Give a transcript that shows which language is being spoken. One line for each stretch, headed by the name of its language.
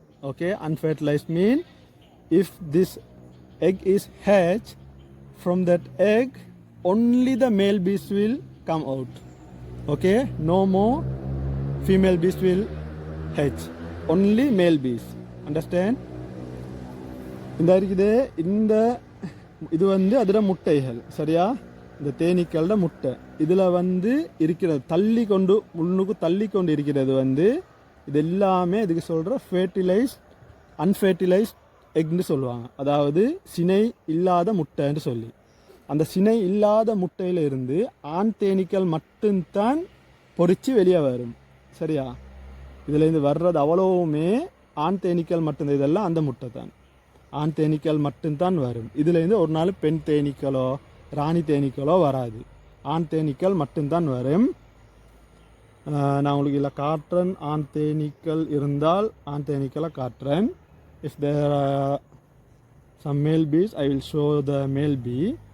English: Okay, unfertilized mean if this egg is hatched, from that egg only the male bees will come out. Okay, no more female bees will hatch, only male bees. Understand?
Tamil: இந்த இருக்குது, இந்த இது வந்து அதோட முட்டைகள். சரியா? இந்த தேனீக்களோட முட்டை இதில் வந்து இருக்கிறது, தள்ளி கொண்டு முன்னுக்கு தள்ளி கொண்டு இருக்கிறது வந்து இது எல்லாமே இதுக்கு சொல்கிற ஃபெர்டிலைஸ்ட் அன்ஃபெர்டிலைஸ்ட் எக்னு சொல்லுவாங்க. அதாவது சினை இல்லாத முட்டைன்னு சொல்லி. அந்த சினை இல்லாத முட்டையில் இருந்து ஆண் தேனீக்கள் மட்டும்தான் பொறிச்சு வெளியே வரும். சரியா? இதுலேருந்து வர்றது அவ்வளவுமே ஆண் தேனீக்கள் மட்டும்தான். இதெல்லாம் அந்த முட்டை தான், ஆண் தேனீக்கள் மட்டும்தான் வரும். இதுலேருந்து ஒரு நாள் பெண் தேனீக்களோ ராணி தேனீக்களோ வராது, ஆண் தேனீக்கள் மட்டும்தான் வரும். நான் உங்களுக்கு இதில் காட்டுறேன். ஆண் தேனீக்கள் இருந்தால் ஆண் தேனீக்களை காட்டுறேன்.
English: If there are some male bees, I will show the male bee.